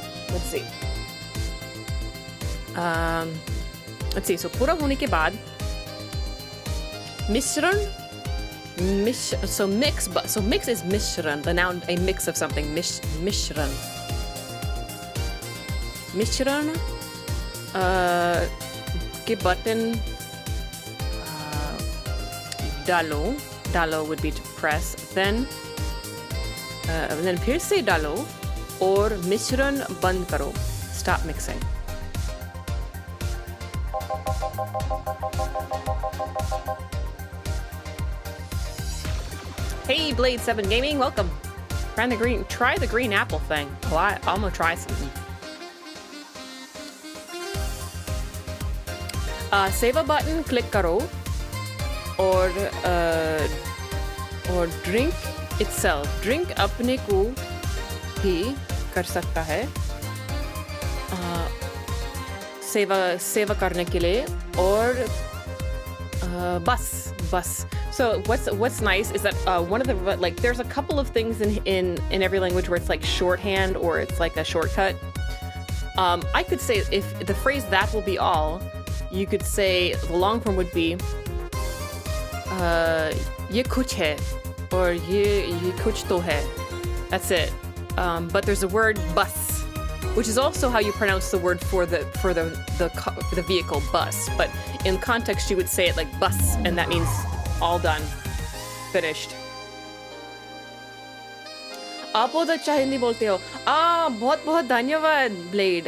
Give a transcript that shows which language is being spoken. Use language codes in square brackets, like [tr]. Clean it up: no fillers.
[en] Let's see. So [hi] पूरा होने के बाद मिश्रण [en] mix is mishran, the noun, a mix of something. [hi] Mishran के button डालो [en] would be to press, then [hi] फिर से डालो और मिश्रण बंद करो. [en] Stop mixing. Hey, Blade 7 Gaming, welcome. Try the green apple thing. Oh, I'm gonna try something. Save a button, click [hi] karo, [en] or drink itself. [hi] Drink अपने को भी कर सकता है. सेवा करने के लिए और bus. [en] So what's nice is that one of the there's a couple of things in every language where it's like shorthand or it's like a shortcut. I could say if the phrase "that will be all," you could say the long form would be [hi] "ये कुछ है" [en] or [hi] "ये कुछ तो है." [en] That's it. but there's a word bus, which is also how you pronounce the word for the vehicle bus. But in context, you would say it like bus, and that means all done, finished. [hi] आप बहुत अच्छा हिंदी बोलते हो। बहुत बहुत धन्यवाद blade.